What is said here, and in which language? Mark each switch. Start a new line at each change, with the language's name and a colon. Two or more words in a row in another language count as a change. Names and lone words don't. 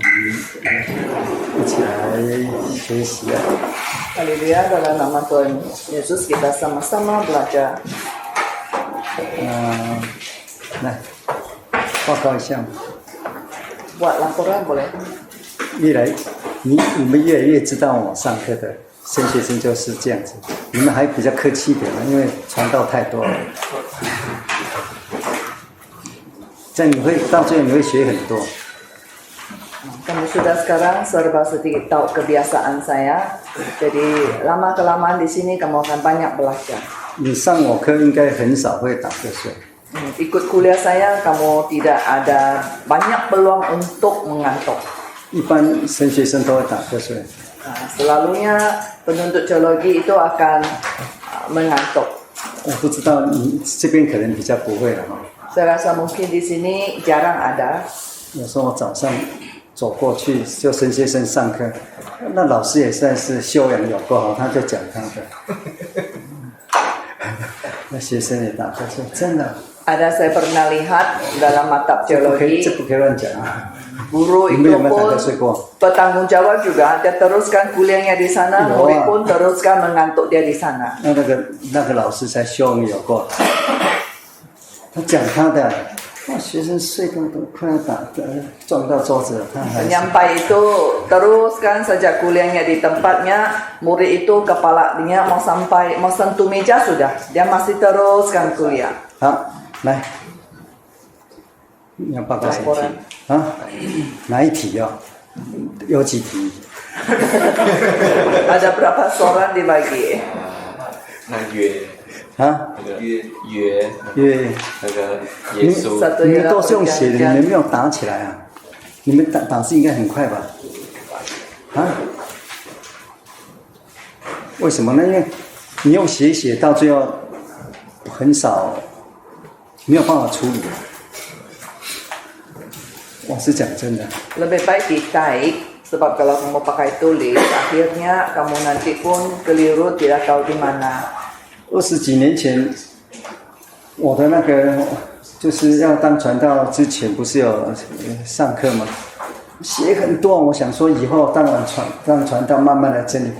Chinese: 一起来学习啊。
Malay: Haleluya, dalam nama Tuhan Yesus kita sama-sama belajar.
Chinese: 来报告一下。
Malay: Buat laporan boleh?
Chinese: 你们越来越知道我上课的神学生就是这样子，你们还比较客气一点嘛，因为传道太多了。这样到最后你会学很多。
Malay: Kamu sudah sekarang serba sedikit tahu kebiasaan saya, jadi lama kelamaan di sini kamu akan banyak belajar.
Chinese: 你上我课应该很少会打瞌睡。
Malay: Ikut kuliah saya, kamu tidak ada banyak peluang untuk mengantuk.
Chinese: 一般神学生都会打瞌睡。
Malay: Selalunya penuntut teologi itu akan mengantuk.
Chinese: 我不知道你这边可能比较不会了哈。
Malay: Saya rasa mungkin di sini jarang ada.
Chinese: 有时候我早上走过去就神学生上课，那老师也算是修养有够好，他就讲他的。那学生也打瞌睡，真的。
Malay: Ada saya pernah lihat dalam mata teologi.
Chinese: 这不可以乱讲啊。
Malay: Guru itu pun bertanggung jawab juga. Dia teruskan kuliahnya di sana, murid pun teruskan mengantuk dia di sana.
Chinese: 那个老师才修养有够，他讲他的，学生睡都快要撞到桌子了，他还。
Malay: Penyampai itu teruskan saja kuliahnya di tempatnya. Murid itu kepalanya mau sentuh meja sudah, dia masih teruskan kuliah.
Chinese: 好，来，你要报告什么题啊？哪一题哦？有几题？
Malay: Ada berapa soalan dibagi?
Chinese: 那约啊？约那个耶稣。你们都是用写的，你们没有打起来啊？你们打字应该很快吧？啊？为什么呢？因为你用写到最后很少，没有办法处理。我是讲真的。
Malay: Lebih baik ditaik, sebab kalau kamu pakai tulis, akhirnya kamu nanti pun keliru, tidak tahu di mana.
Chinese: 20 几年前，我的那个就是要当传道之前，不是有上课吗？写很多，我想说以后当传道，慢慢来整理。